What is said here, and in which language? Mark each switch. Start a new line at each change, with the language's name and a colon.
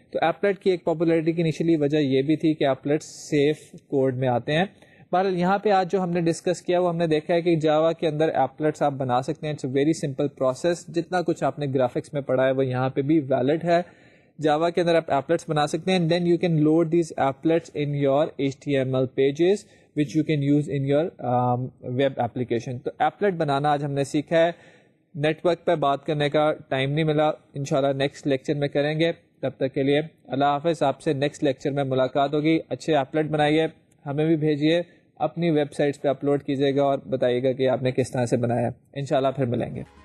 Urdu: تو ایپلیٹ کی ایک پاپولیرٹی کی انیشیلی وجہ یہ بھی تھی کہ ایپلیٹ سیف کوڈ میں آتے ہیں. بہرحال یہاں پہ آج جو ہم نے ڈسکس کیا وہ ہم نے دیکھا ہے کہ جاوا کے اندر ایپلیٹس آپ بنا سکتے ہیں.
English: It's a very simple process.
Urdu: جتنا کچھ آپ نے گرافکس میں پڑھا ہے وہ یہاں پہ بھی ویلڈ ہے. جاوا کے اندر آپ ایپلیٹس بنا سکتے ہیں.
English: Then you can load these applets in your HTML pages which you can use in your web application.
Urdu: تو ایپلیٹ بنانا آج ہم نے سیکھا ہے. نیٹ ورک پہ بات کرنے کا ٹائم نہیں ملا، انشاءاللہ نیکسٹ لیکچر میں کریں گے. تب تک کے لیے اللہ حافظ. آپ سے نیکسٹ لیکچر میں ملاقات ہوگی. اچھے ایپلیٹ بنائیے، ہمیں بھی بھیجیے، اپنی ویب سائٹس پہ اپلوڈ کیجیے گا اور بتائیے گا کہ آپ نے کس طرح سے بنایا. انشاءاللہ پھر ملیں گے.